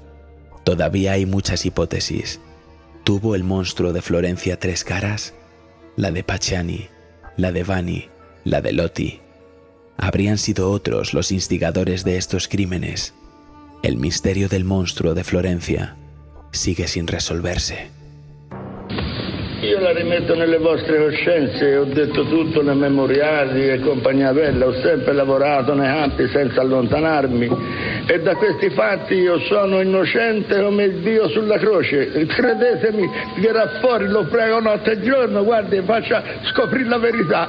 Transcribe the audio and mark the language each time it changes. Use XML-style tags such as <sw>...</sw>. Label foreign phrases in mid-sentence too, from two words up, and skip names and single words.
<es>Todavía hay muchas hipótesis. ¿Tuvo el monstruo de Florencia 3 caras? La de Pacciani, la de Vanni, la de Lotti. ¿Habrían sido otros los instigadores de estos crímenes? El misterio del monstruo de Florencia sigue sin resolverse.</es> <it>Io la rimetto nelle vostre coscienze, ho detto tutto nei memoriali e compagnia bella, ho sempre lavorato nei campi senza allontanarmi e da questi fatti io sono innocente come il Dio sulla croce. Credetemi, verrà fuori, lo prego notte e giorno, guardi, faccia scoprire la verità.</it>